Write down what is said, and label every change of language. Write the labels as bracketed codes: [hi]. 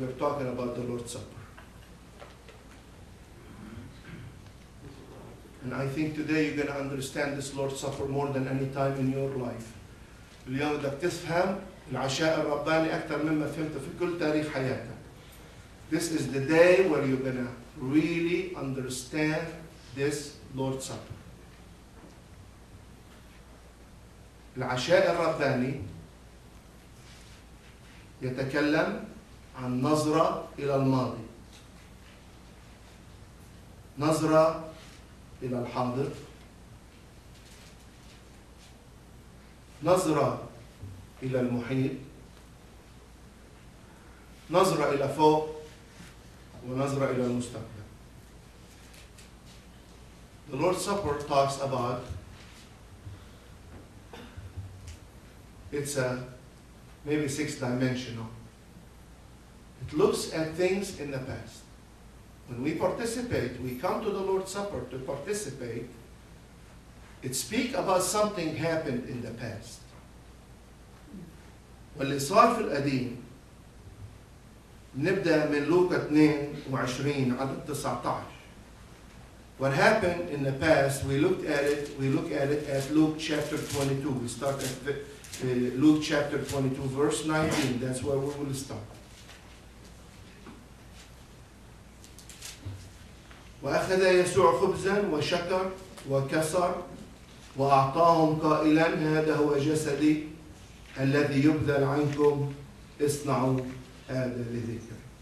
[en] We are talking about the Lord's Supper. And I think today you're going to understand this Lord's Supper more than any time in your life. [ar] اليوم بدك تفهم العشاء الرباني أكثر مما فهمته في كل تاريخ حياتك. [en] This is the day where you're going to really understand this Lord's Supper. [ar] العشاء الرباني يتكلم عن نظرة إلى الماضي، نظرة إلى الحاضر، نظرة إلى المحيط، نظرة إلى فوق، ونظرة إلى المستقبل. [en] The Lord's Supper talks about, it's maybe 6-dimensional. It looks at things in the past. When we participate, we come to the Lord's Supper to participate. It speaks about something happened in the past. [ar] واللي صار في القديم نبدأ من لوقا 22 عدد 19. [en] What happened in the past, we look at it as Luke chapter 22. We start at Luke chapter 22, verse 19. That's where we will start. [ar] وأخذ يسوع خبزا وشكر وكسر وأعطاهم قائلا هذا هو جسدي الذي يبذل عنكم اصنعوا هذا لذكر.